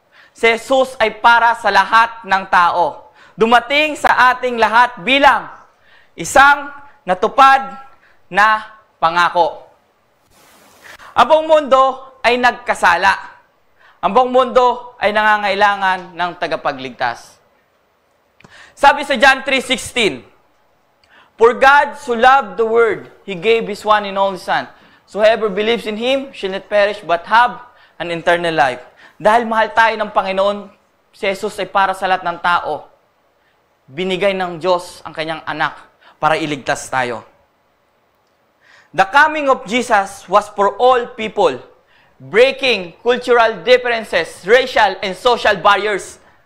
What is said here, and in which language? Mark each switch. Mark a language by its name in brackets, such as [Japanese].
[Filipino] Si Jesus ay para sa lahat ng tao. Dumating sa ating lahat bilang isang natupad na pangako. Ang buong mundo ay nagkasala. Ang buong mundo ay nangangailangan ng tagapagligtas. Sabi sa John 3:16, [English] For God so loved the world, He gave His one and only Son. So whoever believes in Him shall not perish but have an eternal life. [Filipino] Dahil mahal tayo ng Panginoon, si Jesus ay para sa lahat ng tao. Binigay ng Diyos ang kanyang anak para iligtas tayo. [English] The coming of Jesus was for all people, breaking cultural differences, racial and social barriers.